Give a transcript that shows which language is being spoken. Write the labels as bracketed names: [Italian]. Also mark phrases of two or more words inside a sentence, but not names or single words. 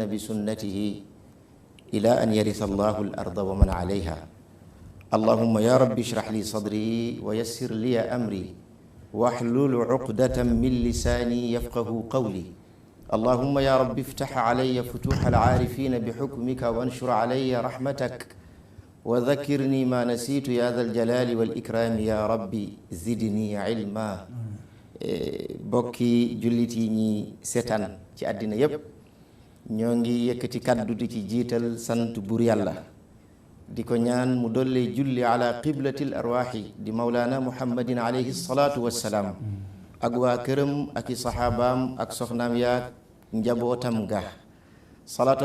[Arabic] بسنته إلى أن يرث الله الأرض ومن عليها اللهم يا رب اشرح لي صدري ويسر لي أمري واحلل عقدة من لساني يفقه قولي اللهم يا رب افتح علي فتوح العارفين بحكمك وانشر علي رحمتك وذكرني ما نسيت يا ذا الجلال والإكرام يا ربي زدني علما [Wolof] bokki jullit yi ñi seetaan ci àddina yépp ñoo ngi yëkkati kàddu di ci jiital sant buur yàlla di ko ñaan mu dollee julli [Arabic] على قبلة الأرواح [Wolof] di [Arabic] مولانا محمد عليه الصلاة والسلام [Wolof] ak waa këram ak i saxaabaam ak soxnaam yaag njabootam ga salaatu